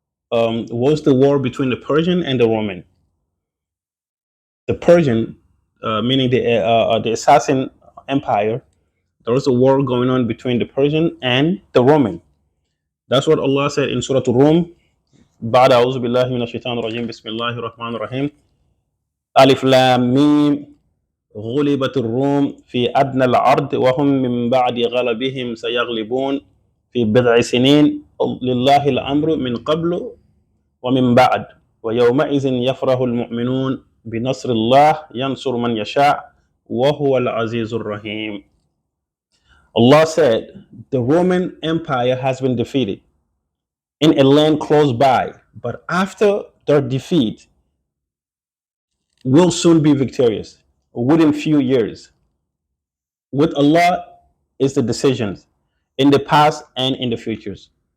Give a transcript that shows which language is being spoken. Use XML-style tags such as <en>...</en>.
<en>was the war between the Persian and the Roman. The Persian, meaning the Assassin Empire, there was a war going on between the Persian and the Roman. That's what Allah said in Surah Al-Rum.</en> <ar>بعد أعوذ بالله من الشيطان الرجيم بسم الله الرحمن الرحيم ألف لام ميم غلبت الروم في أدنى الأرض وهم من بعد غلبهم سيغلبون في بضع سنين لله الأمر من قبل ومن بعد ويومئذ يفرح المؤمنون بنصر الله ينصر من يشاء وهو العزيز الرحيم.</ar> <en>Allah said, the Roman Empire has been defeated in a land close by, but after their defeat, will soon be victorious within few years. With Allah is the decisions in the past and in the futures.</en>